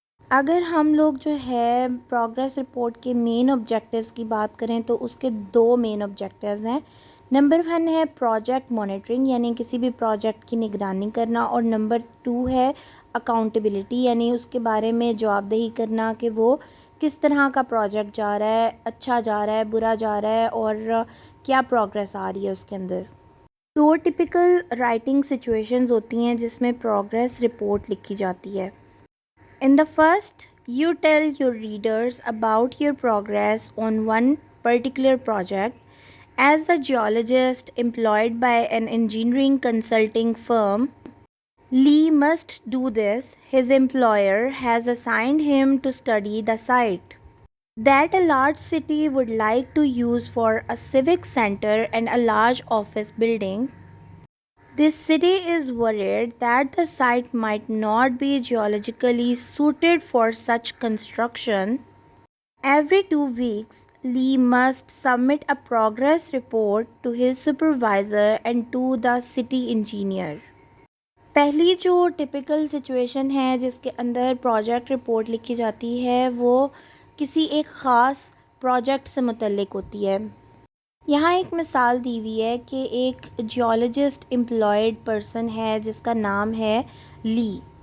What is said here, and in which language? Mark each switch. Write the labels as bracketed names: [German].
[Urdu] اگر ہم لوگ جو ہے پروگریس رپورٹ کے مین آبجیکٹیوز کی بات کریں تو اس کے 2 مین آبجیکٹیوز ہیں۔ نمبر 1 ہے پروجیکٹ مانیٹرنگ، یعنی کسی بھی پروجیکٹ کی نگرانی کرنا، اور نمبر 2 ہے اکاؤنٹیبلٹی، یعنی اس کے بارے میں جواب دہی کرنا کہ وہ کس طرح کا پروجیکٹ جا رہا ہے، اچھا جا رہا ہے، برا جا رہا ہے، اور کیا پروگریس آ رہی ہے اس کے اندر۔ 2 ٹپیکل رائٹنگ سچویشنز ہوتی ہیں جس میں پروگریس رپورٹ لکھی جاتی ہے۔ [English] In the first, you tell your readers about your progress on one particular project. As a geologist employed by an engineering consulting firm, Lee must do this. His employer has assigned him to study the site that a large city would like to use for a civic center and a large office building. This city is worried that the site might not be geologically suited for such construction. Every 2 weeks, Lee must submit a progress report to his supervisor and to the city engineer. [Urdu] پہلی جو typical situation ہے جس کے اندر project report لکھی جاتی ہے وہ کسی ایک خاص پروجیکٹ سے متعلق ہوتی ہے۔ یہاں ایک مثال دی ہوئی ہے کہ ایک جیولوجسٹ امپلائڈ پرسن ہے جس کا نام ہے لی،